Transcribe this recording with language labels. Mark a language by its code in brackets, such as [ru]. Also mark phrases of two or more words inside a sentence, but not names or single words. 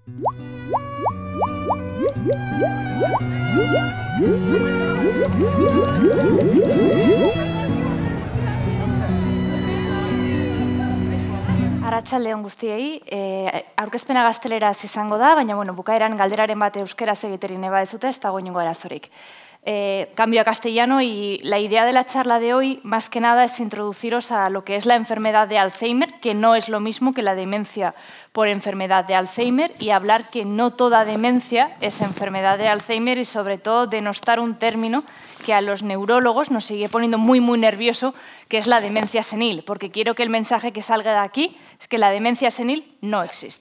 [eu] Arratsaldeon guztiei, aurkezpena gazteleraz izango da, baina bukaeran galderaren bat euskeraz egiterin eba ez dute, ez dago inongo arazorik. [es] Cambio a castellano y la idea de la charla de hoy, más que nada, es introduciros a lo que es la enfermedad de Alzheimer, que no es lo mismo que la demencia por enfermedad de Alzheimer, y hablar que no toda demencia es enfermedad de Alzheimer y, sobre todo, denostar un término que a los neurólogos nos sigue poniendo muy nervioso, que es la demencia senil, porque quiero que el mensaje que salga de aquí es que la demencia senil no existe.